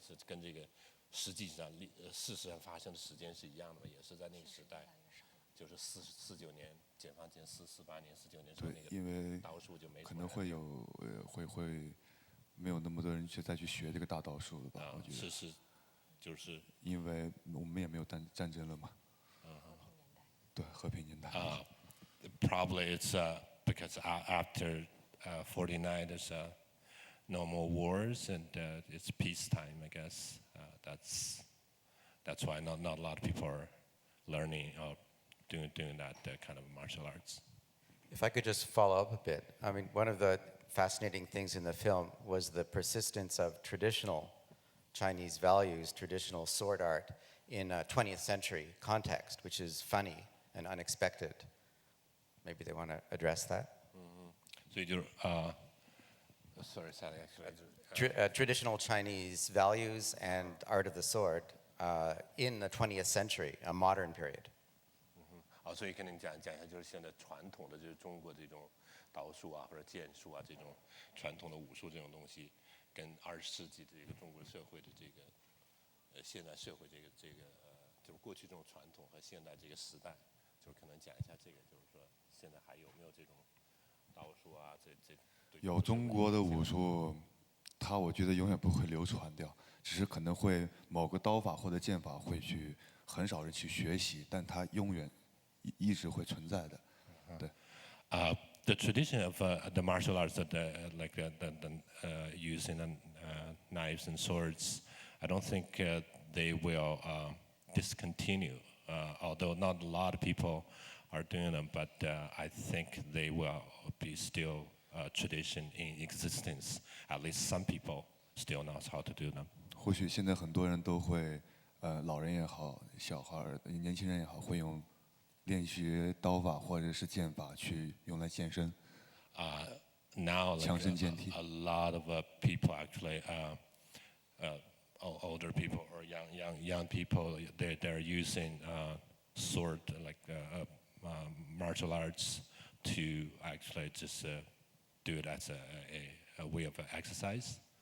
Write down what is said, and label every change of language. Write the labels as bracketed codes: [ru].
[zh] 是跟这个实际上事实上发生的时间是一样的吗？也是在那个时代，就是49年解放前48年49年时候对，那因为个刀术就没可能会有会没有那么多人再去学这个大刀术了吧？我觉得是就是因为我们也没有战争了嘛。对，和平年代。 [en] Probably it's because after 49 there's no more wars and it's peacetime, I guess. That's why not a lot of people are learning or doing that kind of martial arts. If I could just follow up a bit. I mean, one of the fascinating things in the film was the persistence of traditional Chinese values, traditional sword art in a 20th century context, which is funny and unexpected. Maybe they want to address that? [zh] 所以就是sorry, [en] Traditional Chinese values and art of the sword in the 20th century, a modern period. [zh] 所以跟您讲一下，就是现在传统的就是中国这种刀术啊或者剑术啊这种传统的武术这种东西，跟20世纪的这个中国社会的这个现代社会这个就是过去这种传统和现代这个时代就是可能讲一下这个，就是说现在还有没有这种道术啊？有中国的武术，它我觉得永远不会流传掉，只是可能会某个刀法或者剑法会去很少人去学习，但它永远一直会存在的。对。 [en] The tradition of the martial arts that like using knives and swords, I don't think they will discontinue. Although not a lot of people are doing them, but I think they will be still a tradition in existence. At least some people still knows how to do them. [zh] 或许现在很多人都会，老人也好，小孩儿、年轻人也好，会用练习刀法或者是剑法去用来健身。 [en] Now, like, [zh] 强身健体。 [en] a lot of people actually, older people or young people, they're using sword like martial arts to actually just do it as a way of exercise.